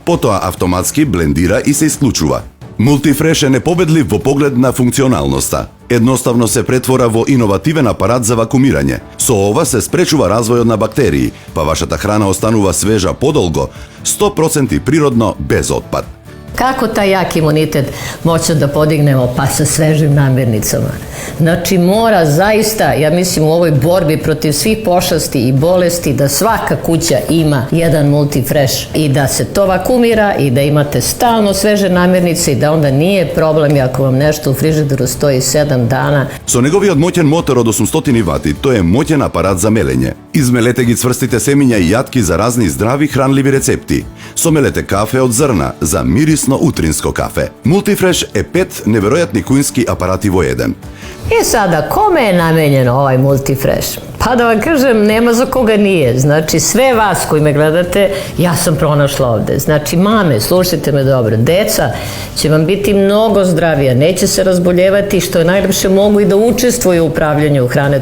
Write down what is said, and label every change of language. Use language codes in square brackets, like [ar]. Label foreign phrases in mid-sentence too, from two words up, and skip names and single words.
[mk] Потоа автоматски блендира и се исклучува. Multifresh е непобедлив во поглед на функционалноста. Едноставно се претвора во иновативен апарат за вакуумирање. Со ова се спречува развојот на бактерии, па вашата храна останува свежа подолго, 100% природно, без отпад. [sr] Kako taj jak imunitet moći da podignemo? Pa sa svežim namirnicama. Znači mora zaista, ja mislim u ovoj borbi protiv svih pošasti i bolesti, da svaka kuća ima jedan Multifresh i da se to vakumira i da imate stalno sveže namirnice i da onda nije problem ako vam nešto u frižideru stoji 7 dana. [mk] Со неговиот моќен мотор од 800 вати, тој е моќен апарат за мелење. Измелете ги цврстите семиња и јатки за разни здрави хранливи рецепти. Somелете кафе од зрна за мирисно утринско кафе. Multifresh е 5 неверојатни кујнски апарати во еден. [sr] I sada, kome je namenjen ovaj Multifresh? Pa da vam kažem, nema za koga nije. Znači, sve vas koji me gledate, ja sam pronašla ovde. Znači, mame, slušajte me dobro, deca će vam biti mnogo zdravija, neće se razboljevati, što je najlepše, mogu i da učestvuju u upravljanju hrane.